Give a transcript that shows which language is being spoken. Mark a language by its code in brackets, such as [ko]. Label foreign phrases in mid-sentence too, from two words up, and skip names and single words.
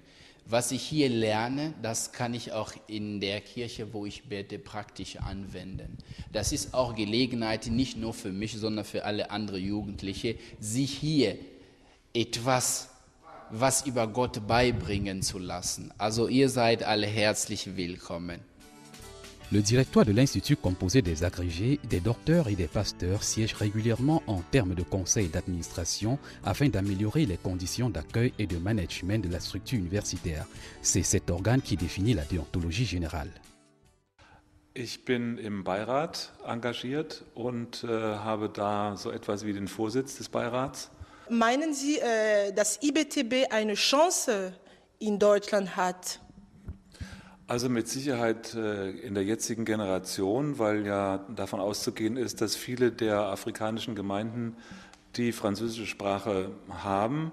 [de] Was ich hier lerne, das kann ich auch in der Kirche, wo ich bete, praktisch anwenden. Das ist auch Gelegenheit, nicht nur für mich, sondern für alle anderen Jugendliche, sich hier etwas, was über Gott beibringen zu lassen. Also ihr seid alle herzlich willkommen. [fr] Le directoire de l'Institut, composé des agrégés, des docteurs et des pasteurs, siège régulièrement en termes de conseil d'administration afin d'améliorer les conditions d'accueil et de management de la structure universitaire. C'est cet organe qui définit la déontologie générale. [de] Ich bin im Beirat engagiert und habe da so etwas wie den Vorsitz des Beirats. Meinen Sie, dass IBTB eine Chance in Deutschland hat? Also mit Sicherheit in der jetzigen Generation, weil ja davon auszugehen ist, dass viele der afrikanischen Gemeinden die französische Sprache haben.